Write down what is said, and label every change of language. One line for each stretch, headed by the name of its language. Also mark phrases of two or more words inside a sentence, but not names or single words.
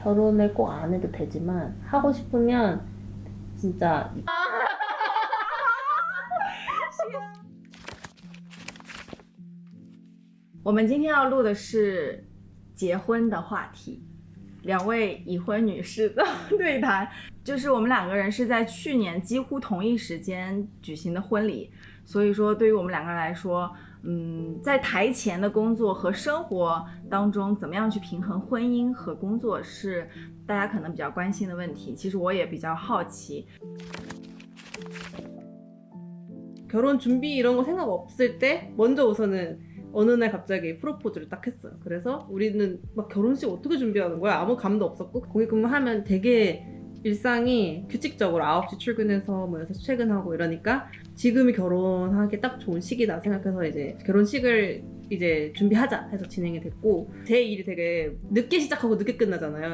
Korean: 결혼을 꼭 안 해도 되지만 하고 싶으면 진짜
Chinese: 我们今天要录的是结婚的话题，两位已婚女士的对谈。就是我们两个人是在去年几乎同一时间举行的婚礼，所以说对于我们两个人来说，在台前的工作和生活当中，怎么样去平衡婚姻和工作，是大家可能比较关心的问题。其实我也比较好奇。
Korean: 결혼 준비 이런 거 생각 없을 때 먼저 우선은 어느 날 갑자기 프로포즈를 딱 했어요. 그래서 우리는 막 결혼식 어떻게 준비하는 거야? 아무 감도 없었고 거기 근무하면 되게 일상이 규칙적으로 9시 출근해서 뭐 6시 퇴근하고 이러니까 지금이 결혼하기 딱 좋은 시기다 생각해서 이제 결혼식을 이제 준비하자 해서 진행이 됐고, 제 일이 되게 늦게 시작하고 늦게 끝나잖아요.